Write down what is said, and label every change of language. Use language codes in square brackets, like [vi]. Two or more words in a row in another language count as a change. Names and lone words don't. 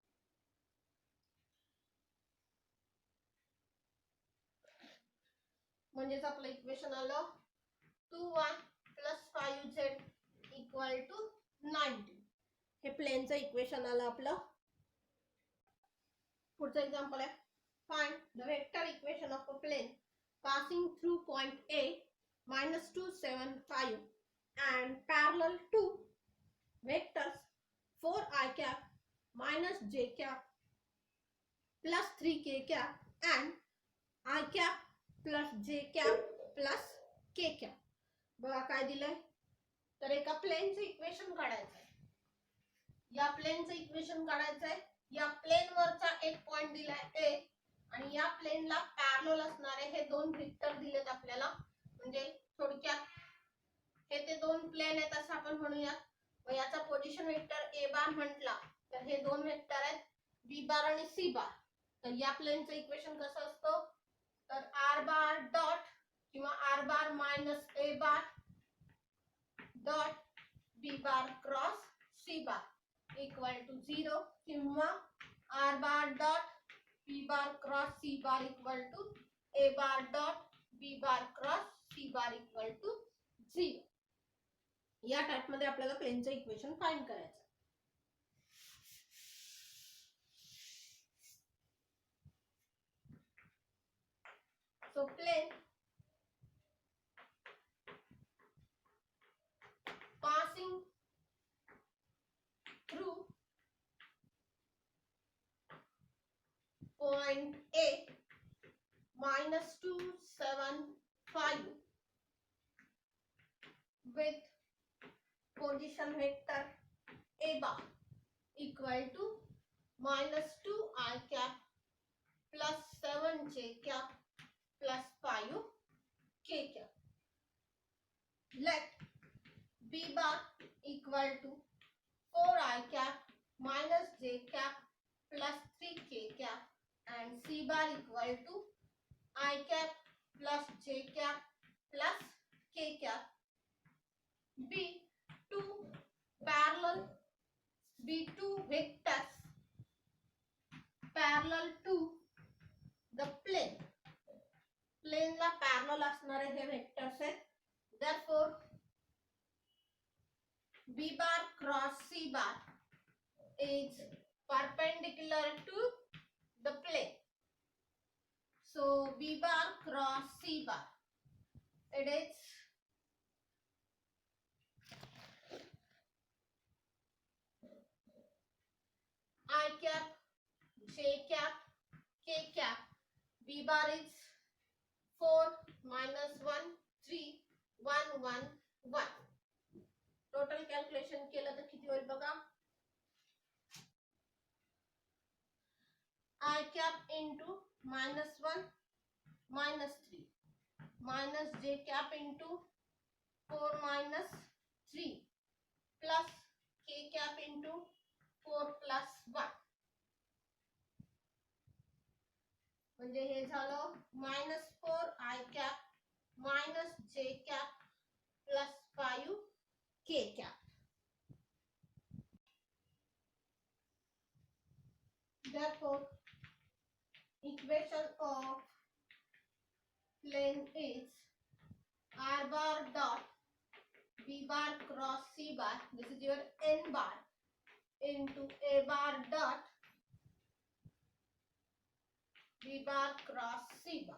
[mr] म्हणजेच आपलं इक्वेशन आलं [en] 2y plus 5z equal to 19. [mr] हे प्लेनचं इक्वेशन आलं आपलं. पुढचं एक्झाम्पल आहे [en] find the vector equation of a plane passing through point A minus 2 7 5 and parallel to vectors 4i cap minus j cap plus 3k cap and I cap plus j cap plus k cap. [mr] बघा काय दिलंय तर एका प्लेनचं इक्वेशन काढायचं आहे. या प्लेनचं इक्वेशन काढायचं आहे. या प्लेन वरचा एक पॉइंट दिलाय A आणि या प्लेनला पॅरलल असणारे हे दोन व्हेक्टर दिलेत आपल्याला. म्हणजे थोडक्यात हे ते दोन प्लेन आहेत असं आपण म्हणूया. व याचा [en] position vector [mr] A बार म्हटला तर हे दोन वेक्टर आहेत B बार आणि C बार. तर या प्लेनचं इक्वेशन कसं असतं तर [en] R bar dot किंवा R bar minus A bar dot B bar cross C bar equal to 0 किंवा R bar dot B bar cross C bar equal to A bar dot B bar cross C bar equal to 0. [mr] या टाइप मध्ये आपल्याला प्लेनचं इक्वेशन फाइंड करायचं. [en] so plane passing through point A minus 2 7 5 with position vector A bar equal to minus 2 I cap plus 7 j cap plus 5 k cap. Let B bar equal to 4 I cap minus j cap plus 3 k cap and C bar equal to I cap plus j cap plus k cap. B two parallel B2 vectors parallel to the plane. [mr] Plane ला parallel असणारे हे vectors आहेत. [en] Therefore B bar cross C bar is perpendicular to the plane. So B bar cross C bar, it is I cap, J cap, K cap. B bar is 4 minus 1 3 1 1 1. total calculation [mr] केलं तर किती होईल बघा. [en] I cap into minus 1 minus 3 minus j cap into 4 minus 3 plus k cap into 4 plus 1. [mr] म्हणजे हे झालं [en] minus 4 I cap minus j cap plus 5 k cap. Therefore equation of plane is R bar dot B bar cross C bar, this is your N bar, into A bar dot B bar cross C bar.